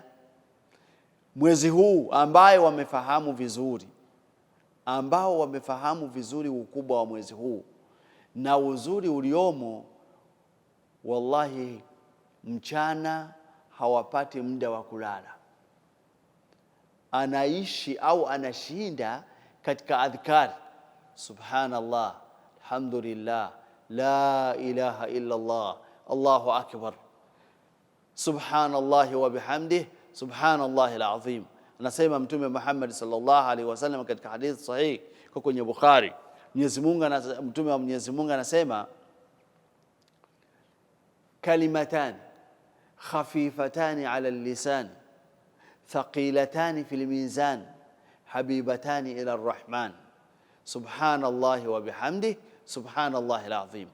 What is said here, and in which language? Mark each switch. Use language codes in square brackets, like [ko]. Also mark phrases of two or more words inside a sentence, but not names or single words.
[sw] Mwezi huu ambao wamefahamu vizuri ukubwa wa mwezi huu na uzuri uliomo, wallahi mchana hawapati muda wa kulala. Anaishi au anashinda katika adhkar, [ar] سبحان الله، الحمد لله، لا إله إلا الله، الله أكبر، سبحان الله وبحمده، سبحان الله العظيم. [sw] Anasema Mtume Muhammad [ar] صلى الله عليه وسلم [sw] katika hadithi sahihi kwa kwenye Bukhari, Mtume wa Mwenyezi Mungu anasema, [ar] كلمتان خفيفتان على اللسان ثقيلتان في الميزان حبيبتان إلى الرحمن، سبحان الله وبحمده، سبحان الله العظيم.